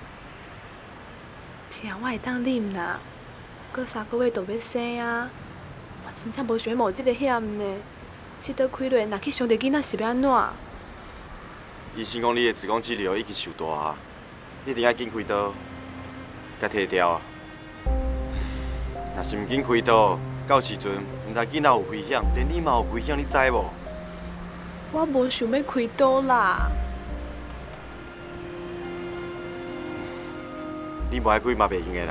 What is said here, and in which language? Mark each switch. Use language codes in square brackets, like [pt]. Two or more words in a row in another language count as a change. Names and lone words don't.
[nan] 听我会当啉啦，过3个月就要生啊！我真正无想要冒这个险呢。这岛开落，若去伤着囡仔是要安怎？医生讲你的子宫肌瘤已经受大啊，一定要紧开刀，甲摕掉啊。若是毋紧开刀，到时阵毋但囡仔有危险，连你嘛有危险，你知无？我无想要开刀啦。你无爱开嘛袂用的啦。